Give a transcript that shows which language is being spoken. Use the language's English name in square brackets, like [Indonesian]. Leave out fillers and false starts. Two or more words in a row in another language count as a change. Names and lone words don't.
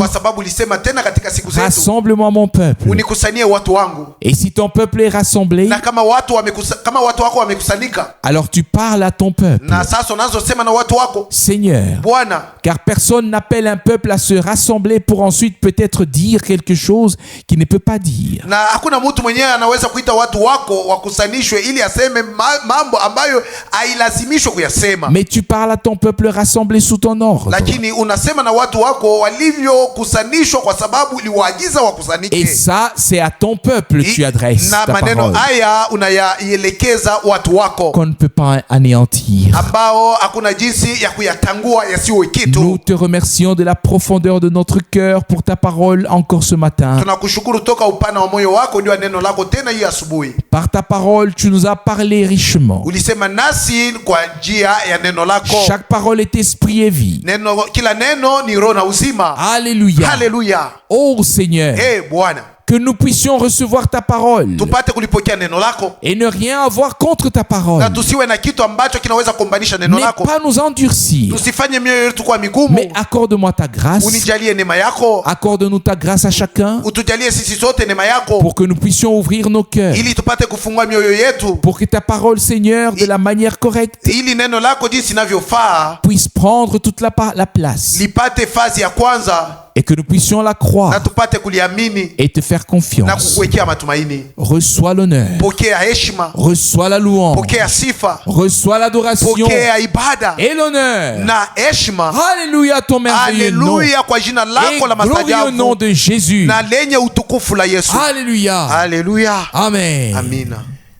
[Swahili] kwa sababu ulisema tena katika siku zetu, [French] Rassemble-moi mon peuple. [Swahili] unikusanyie watu wangu. [French] Et si ton peuple est rassemblé, [Swahili] Na kama watu wako wamekusanyika, [French] alors tu parles à ton peuple. [Swahili] na sasa unazosema na watu wako [French] Seigneur, [Swahili] Bwana, [French] car personne n'appelle un peuple à se rassembler pour ensuite peut-être dire quelque chose qu'il ne peut pas dire. [Swahili] na hakuna mtu mwenyewe anaweza kuita watu wako wakusanishwe ili aseme mambo ambayo hailazimishwe kuyasema. [French] Mais tu parles à ton peuple rassemblé sous ton ordre. [Swahili] Lakini unasema na watu wako walivyokusanishwa kwa uliwaagiza [French] Et [Swahili] wakusanike. [French] ça, c'est à ton peuple tu adresses [Swahili] Na [French] ta [Swahili] maneno [French] parole, [Swahili] haya unayaielekeza watu wako [French] qu'on ne peut pas anéantir. [Swahili] ambao hakuna jinsi ya kuyatangua yasiwe [French] Nous [Swahili] kitu. [French] te remercions de la profondeur de notre cœur pour ta parole encore ce matin. [Swahili] Tunakushukuru toka upana wa moyo wako ndio neno lako tena hii asubuhi. [French] Par ta parole, tu nous as parlé richement. [Swahili] Ulisema nasi kwa njia ya neno lako. [French] Chaque parole est esprit et vie. [Swahili] Kila neno ni roho na uzima. [French] Alléluia. [Swahili] Haleluya. [French] Oh Seigneur, [Swahili] Bwana, [French] que nous puissions recevoir ta parole [Swahili] tupate kulipokea neno lako [French] et ne rien avoir contre ta parole. [Swahili] na tusiwe na kitu ambacho kinaweza kumbanisha neno [French] Ne [Swahili] lako. [French] pas nous endurcir, [Swahili] Tusifanye mioyo yetu kuwa migumu. [French] mais accorde-moi ta grâce. [Swahili] Unijalie neema yako, [French] Accorde-nous ta grâce à chacun [Swahili] utujalie sisi sote neema yako [French] pour que nous puissions ouvrir nos cœurs. [Swahili] ili tupate kufungua mioyo yetu, [French] Pour que ta parole, Seigneur, de la manière correcte, [Swahili] ili neno lako jinsi inavyofaa [French] puisse prendre toute la place. [Swahili] lipate fazi ya kwanza [French] Et que nous puissions la [Swahili] na [French] croire [Swahili] tupate kuliamini [French] et te faire [Swahili] na [French] confiance. [Swahili] kukuwekea matumaini. [French] Reçois l'honneur. [Swahili] Pokea heshima, [French] Reçois la louange. [Swahili] pokea sifa, [French] Reçois l'adoration [Swahili] pokea ibada [French] et l'honneur. [Swahili] na heshima. [French] Alléluia, ton merveilleux nom. [Swahili] Haleluya kwa jina [French] Et [Swahili] lako la [French] glorieux nom [Swahili] mastajabu [French] de Jésus. [Swahili] na lenye utukufu la Yesu. [French] Alléluia. [Swahili] Haleluya. [French] Amen. [Swahili] Amina.